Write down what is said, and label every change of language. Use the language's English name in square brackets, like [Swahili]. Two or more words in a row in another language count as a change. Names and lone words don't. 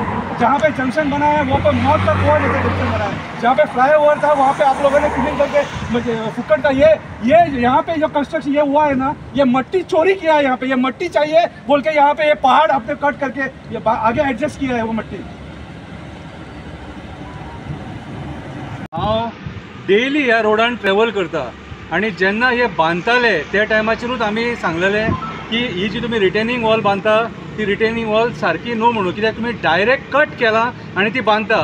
[Hindi] जहाँ पे जंक्शन बना है वो तो मौत का कुआं जैसे जंक्शन बना है। जहाँ पे फ्लाईओवर था वहाँ पे आप लोगों ने क्लीन करके फुकट का ये यहाँ पे जो कंस्ट्रक्शन ये हुआ है ना, ये मट्टी चोरी किया है। यहाँ पे ये मट्टी चाहिए बोल के यहाँ पे ये पहाड़ आपने कट करके ये आगे एडजस्ट किया है वो मट्टी। [Konkani] हांव डेली ह्या रोडान ट्रॅव्हल करता आणि जेन्ना हे बांदताले त्या टायमाचेरूच आमी सांगलेलें की ही जी तुमी [English] retaining wall [Konkani] बांदता ती [English] retaining wall [Konkani] सारकी न्हू म्हणून, कित्याक तुमी [English] direct cut [Konkani] केला आनी ती बांदता।